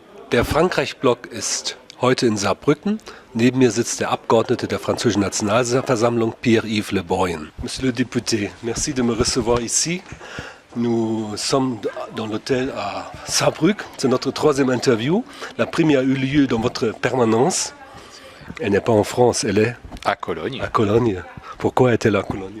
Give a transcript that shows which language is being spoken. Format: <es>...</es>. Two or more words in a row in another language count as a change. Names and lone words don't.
<de>Der Frankreich-Block ist heute in Saarbrücken. Neben mir sitzt der Abgeordnete der französischen Nationalversammlung, Pierre-Yves Le Bruyne.</de> <fr>Monsieur le député, merci de me recevoir ici. Nous sommes dans l'hôtel à Saarbrücken. C'est notre troisième interview. La première a eu lieu dans votre permanence. Elle n'est pas en France, elle est à Cologne. À Cologne. Pourquoi est-elle à Cologne?</fr>